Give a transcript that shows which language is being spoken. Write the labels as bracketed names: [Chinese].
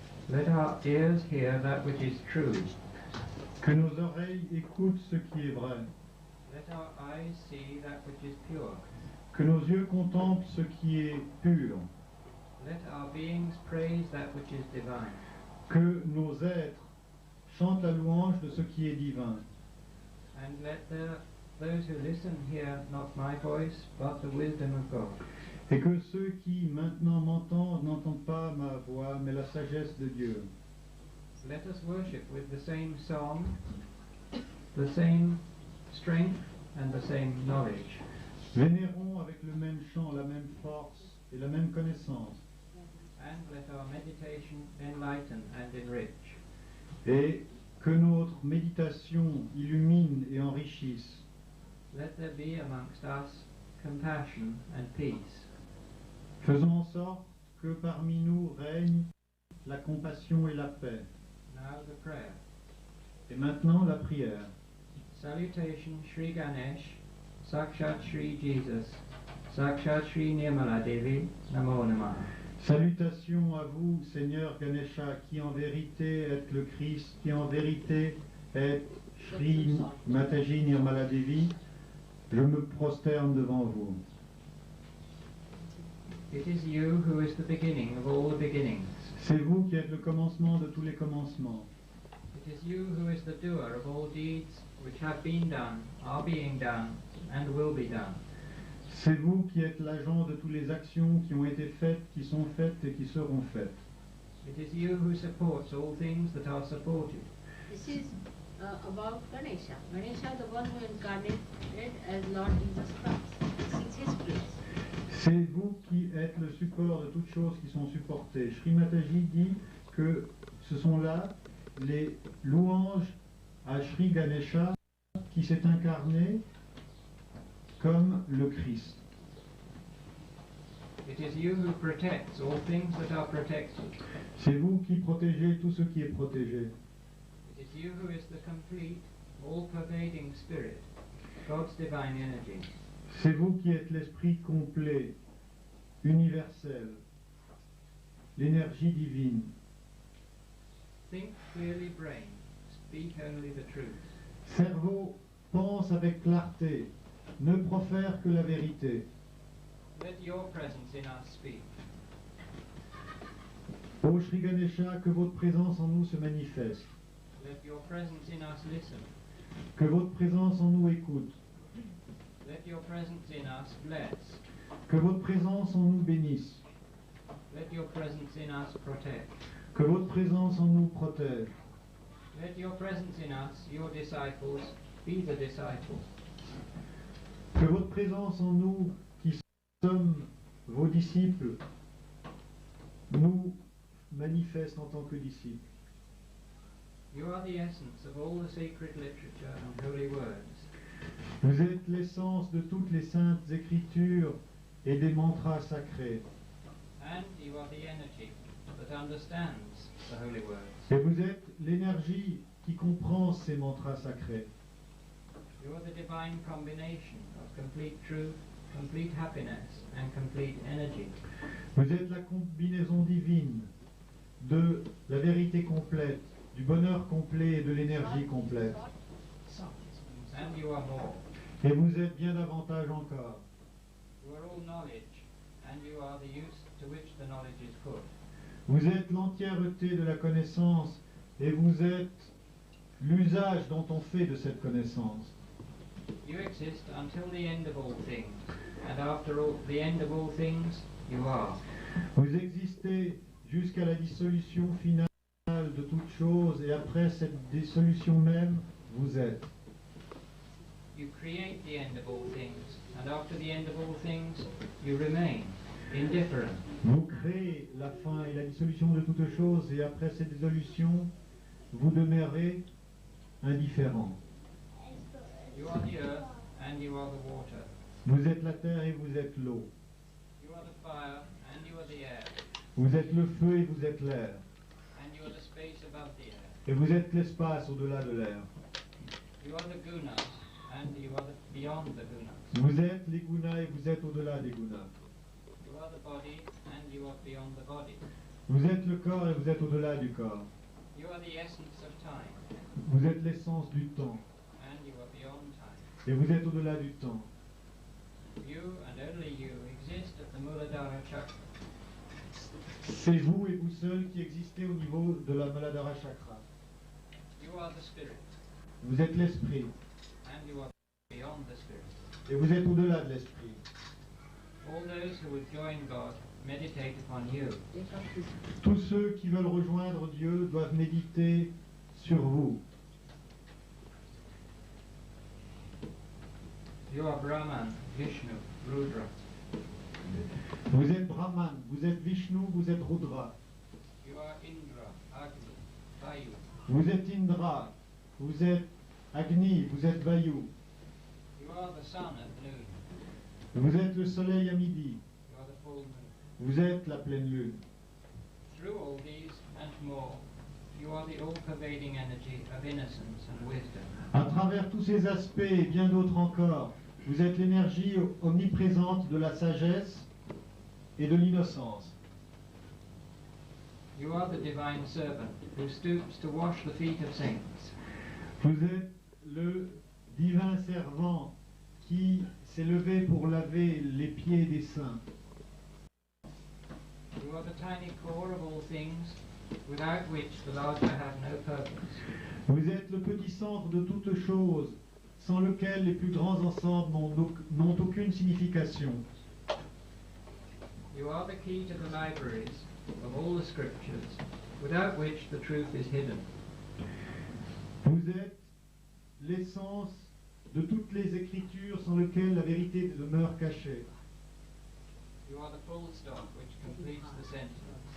[English] Let our ears hear that which is true. [French] Que nos oreilles écoutent ce qui est vrai. [English] Let our eyes see that which is pure. [French] Que nos yeux contemplent ce qui est pur. [English] Let our beings praise that which is divine. [French] Que nos êtres chantent la louange de ce qui est divin. [English] And let those who listen hear not my voice, but the wisdom of God. [French] Et que ceux qui maintenant m'entendent n'entendent pas ma voix, mais la sagesse de Dieu. [English] Let us worship with the same song, the same strength, and the same knowledge. [French] Vénérons avec le même chant, la même force et la même connaissance. [English] And let our meditation enlighten and enrich. [French] Et que notre méditation illumine et enrichisse. [English] Let there be amongst us compassion and peace. [French] Faisons en sorte que parmi nous règne la compassion et la paix. [English] Now the prayer. [French] Et maintenant la prière. [Sanskrit] Salutation Shri Ganesh, Sakshat Shri Jesus, Sakshat Shri Nirmala Devi, Namo Namaha. [French] Salutations à vous, Seigneur Ganesha, qui en vérité êtes le Christ, qui en vérité êtes Shri Mataji Nirmala Devi. Je me prosterne devant vous. [English] It is you who is the beginning of all the beginnings. [French] C'est vous qui êtes le commencement de tous les commencements. [English] It is you who is the doer of all deeds which have been done, are being done, and will be done. [French] C'est vous qui êtes l'agent de toutes les actions qui ont été faites, qui sont faites et qui seront faites. [English] It is you who supports all things that are supported. This is about Ganesha. Ganesha, the one who incarnated as Lord Jesus Christ. This is his place. [French] C'est vous qui êtes le support de toutes choses qui sont supportées. Shri Mataji dit que ce sont là les louanges à Shri Ganesha qui s'est incarné comme le Christ. [English] It is you who protects all things that are protected. [French] C'est vous qui protégez tout ce qui est protégé. [English] It is you who is the complete, all-pervading spirit, God's divine energy. [French] C'est vous qui êtes l'esprit complet, universel, l'énergie divine. [English] Think clearly, brain. Speak only the truth. [French] Cerveau, pense avec clarté, ne profère que la vérité. [English] Let your presence in us speak. [French] Ô Shri Ganesha, que votre présence en nous se manifeste, [English] Let your presence in us listen. [French] que votre présence en nous écoute, [English] Let your presence in us bless. [French] Que votre présence en nous bénisse. [English] Let your presence in us protect. [French] Que votre présence en nous protège. [English] Let your presence in us, your disciples, be the disciples. [French] Que votre présence en nous, qui sommes vos disciples, nous manifeste en tant que disciples. [English] You are the essence of all the sacred literature and holy words. [French] Vous êtes l'essence de toutes les saintes écritures et des mantras sacrés. [English] And you are the energy that understands the holy words. [French] Et vous êtes l'énergie qui comprend ces mantras sacrés. [English] You are the divine combination of complete truth, complete happiness, and complete energy. [French] Vous êtes la combinaison divine de la vérité complète, du bonheur complet et de l'énergie complète. [English] And you are more. [French] Et vous êtes bien davantage encore. [English] You are all knowledge, and you are the use to which the knowledge is put. [French] Vous êtes l'entièreté de la connaissance et vous êtes l'usage dont on fait de cette connaissance. [English] You exist until the end of all things, and after all, the end of all things, you are. [French] Vous existez jusqu'à la dissolution finale de toute chose et après cette dissolution même, vous êtes. [English] You create the end of all things, and after the end of all things, you remain indifferent. [French] Vous créez la fin et la dissolution de toute chose et après cette dissolution, vous demeurez indifférent. [English] You are the earth, and you are the water. [French] Vous êtes la terre et vous êtes l'eau. [English] You are the fire, and you are the air. [French] Vous êtes le feu et vous êtes l'air. [English] And you are the space above the air. [French] Et vous êtes l'espace au-delà de l'air. [English] You are the gunas, and you are beyond the gunas. [French] Vous êtes les gunas et vous êtes au-delà des gunas. [English] You are the body, and you are beyond the body. [French] Vous êtes le corps et vous êtes au-delà du corps. [English] You are the essence of time, [French] Vous êtes l'essence du temps [English] and you are beyond time. [French] et vous êtes au-delà du temps. [English] You and only you exist at the Muladhara Chakra. [French] C'est vous et vous seul qui existez au niveau de la Muladhara Chakra. [English] You are the spirit, [French] Vous êtes l'esprit [English] and you are beyond the spirit. [French] et vous êtes au-delà de l'esprit. [English] All those who would join God meditate upon you. [French] Tous ceux qui veulent rejoindre Dieu doivent méditer sur vous. [English] You are Brahman, Vishnu, Rudra. [French] Vous êtes Brahman, vous êtes Vishnu, vous êtes Rudra. [English] You are Indra, Agni, Vayu. [French] Vous êtes Indra, vous êtes Agni, vous êtes Vayu. [English] You are the sun at noon. [French] Vous êtes le soleil à midi. [English] You are the full moon. [French] Vous êtes la pleine lune. [English] Through all these and more, you are the all-pervading energy of innocence and wisdom. [French] À travers tous ces aspects et bien d'autres encore, vous êtes l'énergie omniprésente de la sagesse et de l'innocence. [English] You are the divine servant who stoops to wash the feet of saints. [French] Vous êtes le divin servant qui s'est levé pour laver les pieds des saints. [English] You are the tiny core of all things, without which the larger have no purpose. [French] Vous êtes le petit centre de toutes choses, sans lequel les plus grands ensembles n'ont aucune signification. [English] You are the key to the libraries of all the scriptures, without which the truth is hidden. [French] Vous êtes l'essence de toutes les écritures sans lequel la vérité demeure cachée. [English] You are the full stop which completes the sentence.